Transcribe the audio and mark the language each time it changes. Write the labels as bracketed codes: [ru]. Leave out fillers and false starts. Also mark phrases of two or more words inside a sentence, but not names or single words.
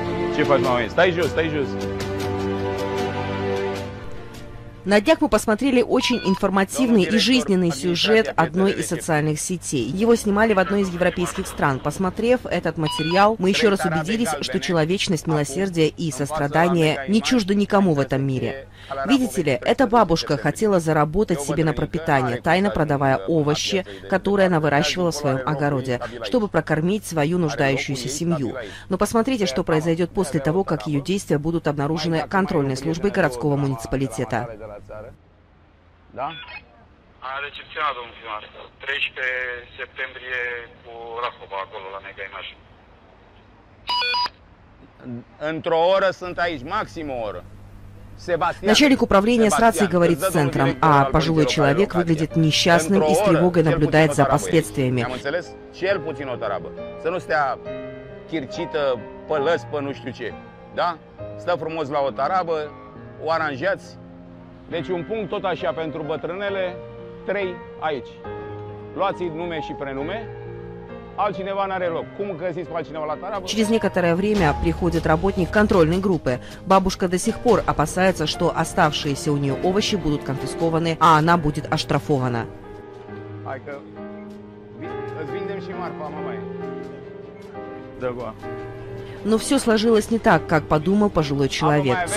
[ro] Ce faci, mama? Stai jos, stai jos. [ru] На днях мы посмотрели очень информативный и жизненный сюжет одной из социальных сетей. Его снимали в одной из европейских стран. Посмотрев этот материал, мы еще раз убедились, что человечность, милосердие и сострадание не чужды никому в этом мире. Видите ли, эта бабушка хотела заработать себе на пропитание, тайно продавая овощи, которые она выращивала в своем огороде, чтобы прокормить свою нуждающуюся семью. Но посмотрите, что произойдет после того, как ее действия будут обнаружены контрольной службой городского муниципалитета. [ro] Da? A recepționat, domnul primar. 13 septembrie cu Rahova, acolo, la Mega Image. Într-o oră sunt aici, maxim o oră. [ru] Начальник управления с рацией говорит с центром, а пожилой человек выглядит несчастным и с тревогой наблюдает за последствиями. [ro] Cel puțin o tarabă. Să nu stea chircită, pe lăs, pe nu știu ce. Da? Stă frumos la o tarabă, o aranjați. Deci un punct tot așa pentru bătrânele, 3 aici. Luați nume și prenume, altcineva n-are loc. Cum găsiți pe altcineva la tarabă? [ru] Через некоторое время приходит работник контрольной группы. Бабушка до сих пор опасается, что оставшиеся у нее овощи будут конфискованы, а она будет оштрафована. [ro] Hai că îți vindem și marfa, mamaie. Dă-goa. [ru] Но все сложилось не так, как подумал пожилой человек.